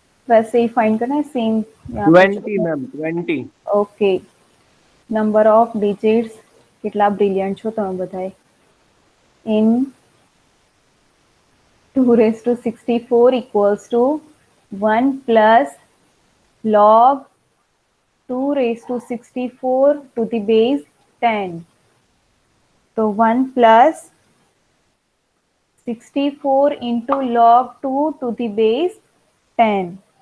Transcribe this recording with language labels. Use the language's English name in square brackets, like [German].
[Hindi] वैसे ही फाइंड करना है same. 20 ma'am 20। [English] okay, number of digits [Gujarati] કેટલા બ્રિલિયન્ટ છો તમે બધાએ। [English] In 2 raised to 64 equals to 1 plus log 2 raised to 64 to the base 10। तो 1 plus 64 into log 2 to the base 10।